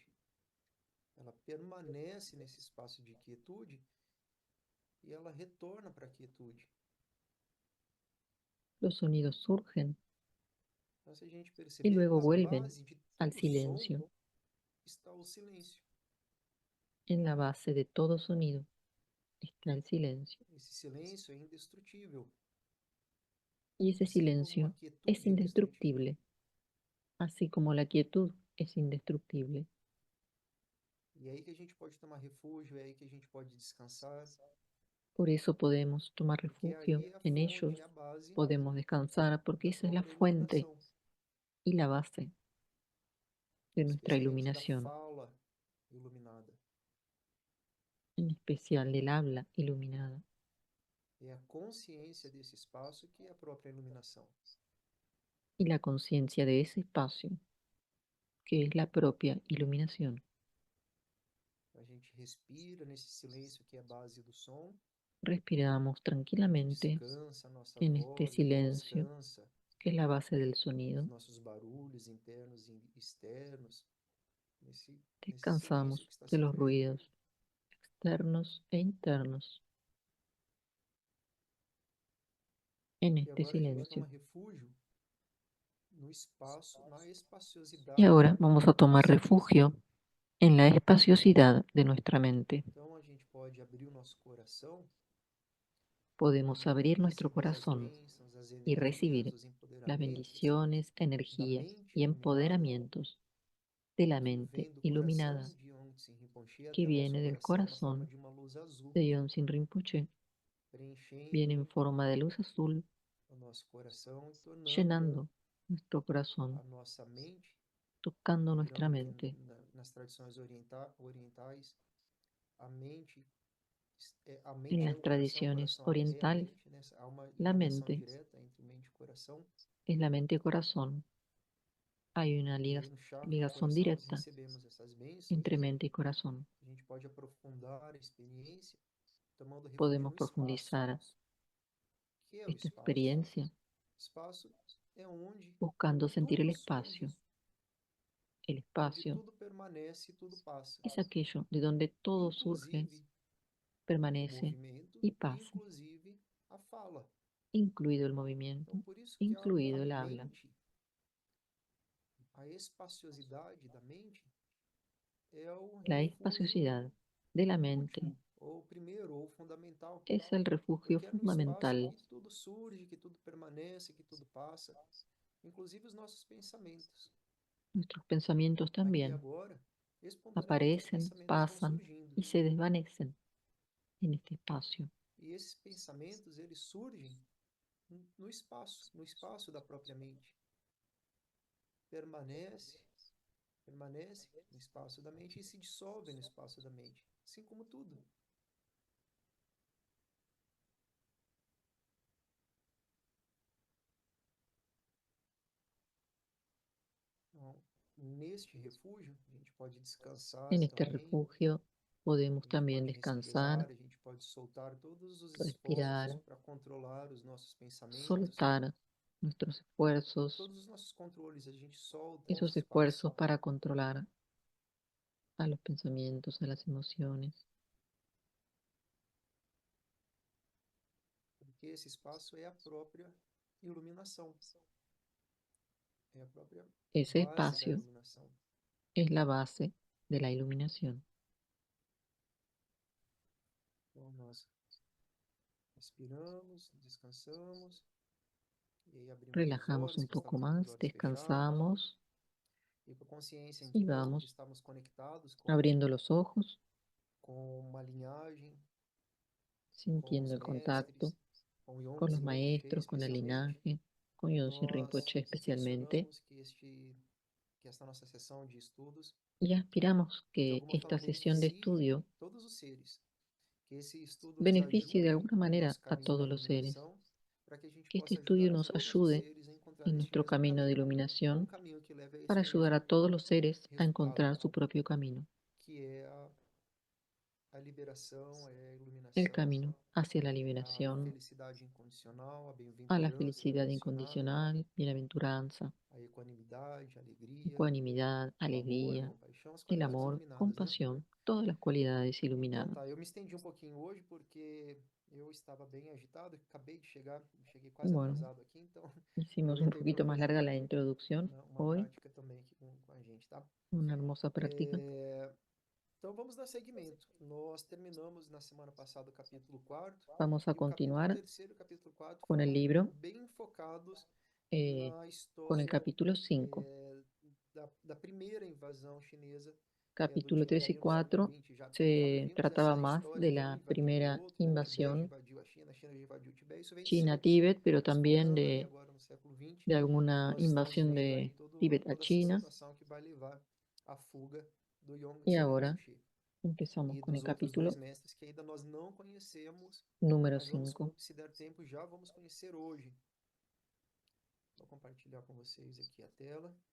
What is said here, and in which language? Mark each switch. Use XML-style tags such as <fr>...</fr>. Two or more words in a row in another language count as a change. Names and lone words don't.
<pt>Ela permanece nesse espaço de quietude e ela retorna para a quietude.</pt> <es>Los sonidos surgen</es> <pt>Então, se a gente</pt> <es>y</es> <pt>perceber,</pt> <es>luego</es> <pt>na</pt> <es>vuelven</es> <pt>base de</pt> <es>al</es> <pt>todo som</pt> <es>silencio.</es> <pt>está o silêncio.</pt> <es>En la base de todo sonido está el silencio.</es> <pt>Esse silêncio é indestrutível,</pt> <es>Y ese</es> <pt>assim como a</pt> <es>silencio es</es> <pt>quietude é indestrutível.</pt> <es>indestructible, así como la quietud es indestructible.</es> <pt>E é aí que a gente pode tomar refúgio, é aí que a gente pode descansar,</pt> <es>Por eso podemos tomar</es> <pt>porque</pt> <es>refugio</es> <pt>aí é a</pt> <es>en</es> <pt>fonte,</pt> <es>ellos,</es> <pt>é a base</pt> <es>podemos descansar, porque</es> <pt>da</pt> <es>esa es la</es> <pt>própria</pt> <es>fuente</es> <pt>iluminação,</pt> <es>y la base de nuestra</es> <pt>especialmente da</pt> <es>iluminación,</es> <pt>fala iluminada.</pt> <es>en especial del habla iluminada.</es> <pt>É a consciência desse espaço que é a própria iluminação.</pt> <es>Y la conciencia de ese espacio, que es la propia iluminación.</es> <pt>A gente respira nesse silêncio que é a base do som,</pt> <es>Respiramos</es> <pt>a gente</pt> <es>tranquilamente</es> <pt>descansa a nossa</pt> <es>en este</es> <pt>voz, a gente</pt> <es>silencio,</es> <pt>descansa</pt> <es>que es la base del</es> <pt>os</pt> <es>sonido.</es> <pt>nossos barulhos internos e externos, nesse silêncio</pt> <es>Descansamos</es> <pt>que está</pt> <es>de</es> <pt>sendo</pt> <es>los</es> <pt>feito.</pt> <es>ruidos externos e internos en</es> <pt>E</pt> <es>este</es> <pt>agora a gente</pt> <es>silencio.</es> <pt>toma refúgio no espaço, na</pt> <es>Y</es> <pt>espaciosidade</pt> <es>ahora vamos a</es> <pt>da</pt> <es>tomar</es> <pt>nossa mente.</pt> <es>refugio en la espaciosidad de nuestra mente.</es> <pt>Então a gente pode abrir o nosso coração</pt> <es>Podemos abrir</es> <pt>e</pt> <es>nuestro</es> <pt>receber as</pt> <es>corazón</es> <pt>bênçãos, as</pt> <es>y</es> <pt>energias,</pt> <es>recibir</es> <pt>os</pt> <es>las</es> <pt>empoderamentos</pt> <es>bendiciones,</es> <pt>da</pt> <es>energías</es> <pt>mente</pt> <es>y</es> <pt>iluminada</pt> <es>empoderamientos de la</es> <pt>que</pt> <es>mente</es> <pt>vem do</pt> <es>iluminada</es> <pt>coração de Yongtse Rinpoche</pt> <es>que</es> <pt>até o nosso</pt> <es>viene del</es> <pt>coração na forma</pt> <es>corazón</es> <pt>de uma luz azul,</pt> <es>de Yonsin Rinpoche, viene en</es> <pt>preenchendo</pt> <es>forma de luz azul,</es> <pt>o nosso coração e tornando</pt> <es>llenando nuestro corazón,</es> <pt>a nossa mente,</pt> <es>tocando nuestra</es> <pt>lembrando que</pt> <es>mente.</es> <pt>nas tradições orientais, a mente a</pt> <es>En</es> <pt>mente é</pt> <es>las</es> <pt>o</pt> <es>tradiciones</es> <pt>coração é a</pt> <es>orientales,</es> <pt>mente, né? Há uma</pt> <es>la</es> <pt>ligação</pt> <es>mente</es> <pt>direta entre mente e coração.</pt> <es>es la mente y corazón. Hay una</es> <pt>E aí no chakra do</pt> <es>ligación</es> <pt>coração nós</pt> <es>directa</es> <pt>recebemos essas bênçãos</pt> <es>entre</es> <pt>e</pt> <es>mente y corazón.</es> <pt>a gente pode aprofundar a experiência tomando refúgio</pt> <es>Podemos</es> <pt>no espaço.</pt> <es>profundizar</es> <pt>Que é o</pt> <es>esta</es> <pt>espaço?</pt> <es>experiencia</es> <pt>Espaço é onde</pt> <es>buscando sentir el</es> <pt>tudo surge,</pt> <es>espacio. El</es> <pt>onde</pt> <es>espacio</es> <pt>tudo permanece e tudo passa,</pt> <es>es aquello de donde todo surge,</es> <pt>inclusive o</pt> <es>permanece</es> <pt>movimento,</pt> <es>y pasa,</es> <pt>inclusive a fala.</pt> <es>incluido el movimiento,</es> <pt>Então, por isso que a</pt> <es>incluido el habla.</es> <pt>mente, a espaciosidade da mente é o</pt> <es>La</es> <pt>refúgio</pt> <es>espaciosidad de la mente</es> <pt>último, ou primeiro, ou fundamental,</pt> <es>es el refugio</es> <pt>porque é no espaço</pt> <es>fundamental.</es> <pt>que tudo surge, que tudo permanece, que tudo passa, inclusive os nossos pensamentos.</pt> <es>Nuestros pensamientos</es> <pt>Aqui e</pt> <es>también</es> <pt>agora, espontaneamente os</pt> <es>aparecen,</es> <pt>pensamentos vão</pt> <es>pasan</es> <pt>surgindo.</pt> <es>y se desvanecen en este espacio.</es> <pt>E esses pensamentos, eles surgem no espaço da própria mente. Permanece, permanece no espaço da mente e se dissolve no espaço da mente, assim como tudo. Então, neste refúgio, a gente pode descansar</pt> <es>En este</es> <pt>também,</pt> <es>refugio podemos</es> <pt>a gente</pt> <es>también</es> <pt>pode</pt> <es>descansar,</es> <pt>respirar, a gente pode soltar todos os esforços</pt> <es>respirar,</es> <pt>para controlar os nossos pensamentos,</pt> <es>soltar nuestros esfuerzos, todos</es> <pt>os nossos controles, a gente solta nesse</pt> <es>esos</es> <pt>espaço,</pt> <es>esfuerzos para controlar a los pensamientos, a las emociones.</es> <pt>porque esse espaço é a própria iluminação, é a própria</pt> <es>Ese</es> <pt>base da</pt> <es>espacio</es> <pt>iluminação.</pt> <es>es la base de la iluminación.</es> <pt>Então, nós respiramos, descansamos, e aí abrimos os</pt> <es>Relajamos</es> <pt>olhos,</pt> <es>un</es> <pt>que</pt> <es>poco</es> <pt>estamos com os</pt> <es>más,</es> <pt>olhos fechados,</pt> <es>descansamos</es> <pt>e com a consciência,</pt> <es>y</es> <pt>então, de</pt> <es>vamos</es> <pt>estarmos conectados</pt> <es>abriendo los ojos,</es> <pt>com uma linhagem, com</pt> <es>sintiendo</es> <pt>os</pt> <es>el contacto</es> <pt>mestres, com</pt> <es>con los</es> <pt>Yongtse Rinpoche</pt> <es>maestros, con el</es> <pt>especialmente.</pt> <es>linaje, con Yonsin</es> <pt>Nós</pt> <es>Rinpoche especialmente,</es> <pt>intencionamos que esta nossa sessão de estudos,</pt> <es>y aspiramos</es> <pt>de</pt> <es>que</es> <pt>alguma</pt> <es>esta</es> <pt>forma</pt> <es>sesión de</es> <pt>beneficie</pt> <es>estudio</es> <pt>todos os seres, que esse estudo nos</pt> <es>beneficie de</es> <pt>ajude</pt> <es>alguna</es> <pt>no</pt> <es>manera</es> <pt>nosso</pt> <es>a</es> <pt>caminho da</pt> <es>todos los seres,</es> <pt>iluminação, para que a gente</pt> <es>que este</es> <pt>possa</pt> <es>estudio</es> <pt>ajudar a</pt> <es>nos</es> <pt>todos os</pt> <es>ayude</es> <pt>seres a encontrar</pt> <es>en</es> <pt>este</pt> <es>nuestro</es> <pt>mesmo</pt> <es>camino de</es> <pt>caminho, um</pt> <es>iluminación</es> <pt>caminho que leve a</pt> <es>para</es> <pt>este</pt> <es>ayudar a</es> <pt>mesmo</pt> <es>todos los seres a</es> <pt>resultado,</pt> <es>encontrar su propio camino,</es> <pt>que é a liberação, é a</pt> <es>el</es> <pt>iluminação,</pt> <es>camino hacia la</es> <pt>é a</pt> <es>liberación,</es> <pt>felicidade incondicional, a</pt> <es>a la</es> <pt>bem-aventurança</pt> <es>felicidad incondicional, incondicional, bienaventuranza,</es> <pt>a equanimidade, a alegria,</pt> <es>ecuanimidad,</es> <pt>o amor, a</pt> <es>alegría,</es> <pt>compaixão, as</pt> <es>el</es> <pt>qualidades</pt> <es>amor,</es> <pt>iluminadas, né?</pt> <es>compasión, todas las cualidades</es> <pt>Então</pt> <es>iluminadas.</es> <pt>tá, eu me estendi um pouquinho hoje porque Eu estava bem agitado, acabei de chegar, cheguei quase</pt> <es>Bueno,</es> <pt>atrasado aqui, então</pt> <es>hicimos un</es> <pt>aproveitei para</pt> <es>poquito más</es> <pt>fazer</pt> <es>larga la introducción</es> <pt>uma</pt> <es>hoy,</es> <pt>prática também aqui com a gente, tá?</pt> <es>una hermosa práctica.</es> <pt>Então vamos dar seguimento. Nós terminamos na semana passada o capítulo 4</pt> <es>Vamos a</es> <pt>e o capítulo</pt> <es>continuar</es> <pt>3 e o capítulo 4</pt> <es>con el</es> <pt>foram</pt> <es>libro,</es> <pt>bem focados eh, na</pt> <es>con el</es> <pt>história</pt> <es>capítulo 5.</es> <pt>da primeira invasão chinesa do</pt> <es>Capítulo 3</es> <pt>Tibete</pt> <es>y</es> <pt>ali no século</pt> <es>4</es> <pt>XX. Já</pt> <es>se</es> <pt>vimos</pt> <es>trataba</es> <pt>essa</pt> <es>más</es> <pt>história</pt> <es>de</es> <pt>de um</pt> <es>la</es> <pt>invadindo o</pt> <es>primera</es> <pt>outro, né? O Tibete</pt> <es>invasión</es> <pt>invadiu a China invadiu o Tibete. Isso vem</pt> <es>China-Tíbet, pero</es> <pt>se</pt> <es>también</es> <pt>desfocando ali agora no século XX.</pt> <es>de alguna</es> <pt>Nós estamos</pt> <es>invasión</es> <pt>vendo aí</pt> <es>de Tíbet a</es> <pt>toda essa</pt> <es>China.</es> <pt>situação que vai levar à fuga do</pt> <es>Y</es> <pt>Yongzheng</pt> <es>ahora</es> <pt>Rinpoche</pt> <es>empezamos</es> <pt>e</pt> <es>con el</es> <pt>dos outros dois</pt> <es>capítulo</es> <pt>mestres que ainda nós não conhecemos,</pt> <es>número</es> <pt>mas vamos,</pt> <es>5.</es> <pt>se der tempo, já vamos conhecer hoje. Vou compartilhar com vocês aqui a tela.</pt>